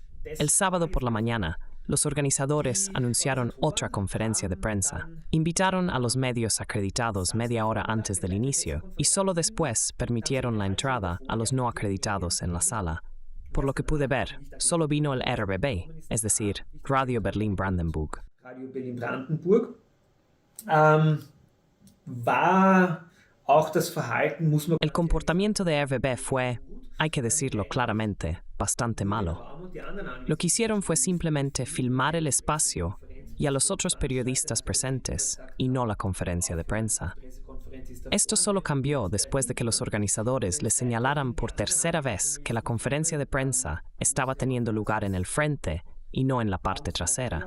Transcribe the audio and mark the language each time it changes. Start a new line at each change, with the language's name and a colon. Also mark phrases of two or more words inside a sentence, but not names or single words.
Spanish: El sábado por la mañana, los organizadores anunciaron otra conferencia de prensa. Invitaron a los medios acreditados media hora antes del inicio y solo después permitieron la entrada a los no acreditados en la sala. Por lo que pude ver, solo vino el RBB, es decir, Radio Berlin-Brandenburg.
German: Radio Berlin-Brandenburg. War auch das Verhalten, muss man...
Spanish: El comportamiento de RBB fue, hay que decirlo claramente, bastante malo. Lo que hicieron fue simplemente filmar el espacio y a los otros periodistas presentes, y no la conferencia de prensa. Esto solo cambió después de que los organizadores les señalaran por tercera vez que la conferencia de prensa estaba teniendo lugar en el frente y no en la parte trasera.